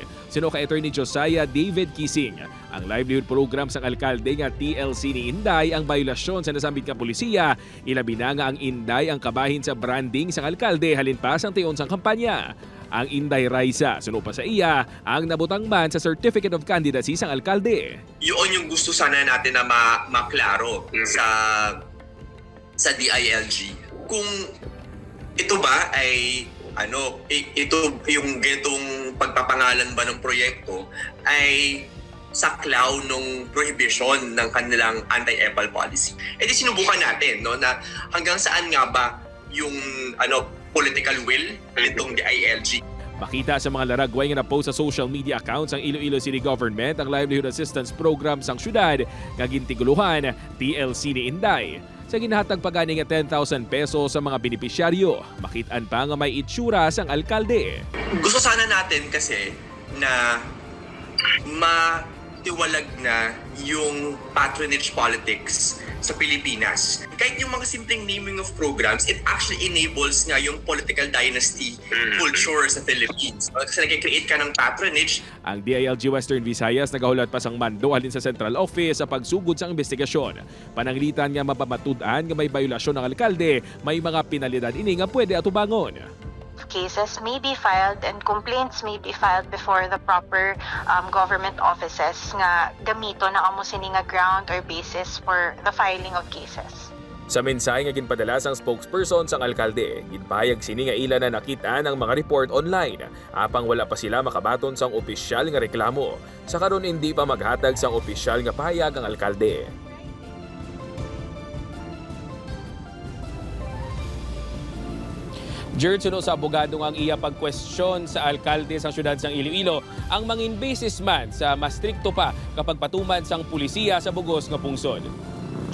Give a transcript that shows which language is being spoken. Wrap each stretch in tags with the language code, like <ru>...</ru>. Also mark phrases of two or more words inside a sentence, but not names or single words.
<hil>Sino ka Attorney Josiah David Kising. Ang</hil> <en>livelihood program</en> <hil>sang alkalde nga TLC ni Inday ang biolasyon sa nasambit nga polisiya. Ilabi na nga ang Inday ang kabahin sa branding sang alkalde halin pa sang tiyon sang kampanya. Ang Inday Raisa, suno pa sa iya, ang nabutang man sa Certificate of Candidacy sang alkalde.</hil> <tl>Yun yung gusto sana natin na maklaro sa DILG. Kung ito ba ay ito yung ganitong pagpapangalan ba ng proyekto ay saklaw ng prohibition ng kanilang anti-EPAL policy. E di sinubukan natin na hanggang saan nga ba yung political will nitong DILG.</tl> <hil>Makita sa mga laragway nga na-post sa</hil> <en>social media accounts</en> <hil>ang Iloilo City Government ang Livelihood Assistance Program sang syudad nga gintiguluhan TLC ni Inday. Sa ginahatag pagani nga 10,000 pesos sa mga benepisyaryo, makitaan pa nga may itsura sang alkalde.</hil> <tl>Gusto sana natin kasi na matiwalag na yung</tl> <en>patronage politics</en> <tl>sa Pilipinas. Kahit yung mga simpleng</tl> <en>naming of programs, it actually enables</en> <tl>nga yung</tl> <en>political dynasty culture</en> <tl>sa Philippines. Kasi nag-create ka ng patronage.</tl> <hil>Ang DILG Western Visayas nagahulat pa sang mando halin sa Central Office sa pagsugod sa investigasyon. Pananglitan nga mapamatud-an nga may biolasyon ng alkalde, may mga penalidad ini nga pwede atubangon.</hil> <en>Cases may be filed and complaints may be filed before the proper government offices</en> <hil>nga gamito na amo sini nga</hil> <en>ground or basis for the filing of cases.</en> <hil>Sa mensahe nga ginpadala sang spokesperson sang alkalde, ginpahayag sini nga ila na nakita ang mga</hil> <en>report online,</en> <hil>apang wala pa sila makabaton sang opisyal nga reklamo. Sa karon hindi pa maghatag sang opisyal nga pahayag ang alkalde. Jerd, suno sa abogado ang iya pag-question sa alkalde sang syudad sang Iloilo ang mangin businessman sa mas strikto pa kapag patuman sang pulisiya sa bugos nga pungsod.</hil>